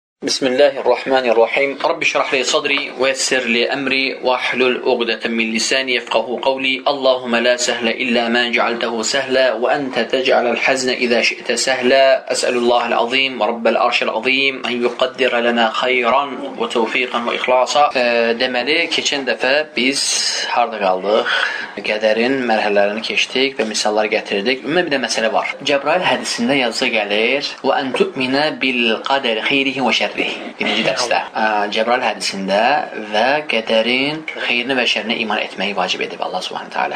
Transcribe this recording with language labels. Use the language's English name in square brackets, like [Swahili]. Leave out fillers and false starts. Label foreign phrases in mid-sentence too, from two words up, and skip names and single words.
[Arabic] بسم الله الرحمن الرحيم. رب اشرح لي صدري ويسر لي أمري واحلل عقدة من لساني يفقهوا قولي. اللهم لا سهل إلا ما جعلته سهلا وأنت تجعل الحزن إذا شئت سهلا. أسأل الله العظيم رب العرش العظيم أن يقدر لنا خيرا وتوفيقا وإخلاصا. [Azerbaijani] Deməli, keçən dəfə biz harda qaldıq? Qədərin mərhələlərini keçdik və misallar gətirdik. Ümumi bir də məsələ var. Cəbrail hədisində yazısı gəlir: [Arabic] "وأن تؤمن بالقدر خيره وشره." [Azerbaijani] Birinci dərsdə Cəbrail hədisində və qədərin xeyrinə və şərrinə iman etməyi vacib edib Allah [Arabic] سبحانه وتعالى.